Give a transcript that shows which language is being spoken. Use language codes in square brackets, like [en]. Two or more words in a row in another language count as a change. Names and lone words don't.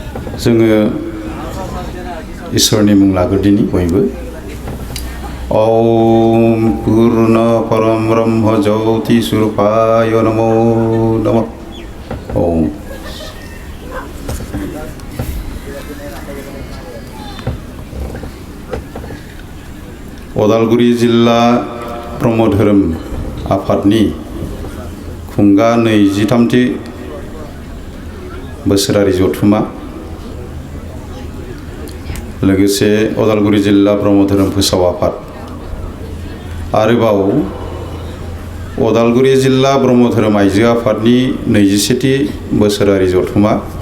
[brx] जोङो इसोरनि मुं लाग्रोदिनि बयबो [sa] ओम पूर्ण परम ब्रह्म ज्योति स्वरूपाय नमो नमः। [brx] ओम उदालगुरि जिल्ला ब्रह्म धोरोम आफादनि खुंगा 23थि बोसोरारि जथुमा लोगोसे उदालगुरि जिल्ला ब्रह्म धोरोम फोसाव आफाद आरोबाव उदालगुरि जिल्ला ब्रह्म धोरोम आइजो आफादनि 21थि बोसोरारि जथुमा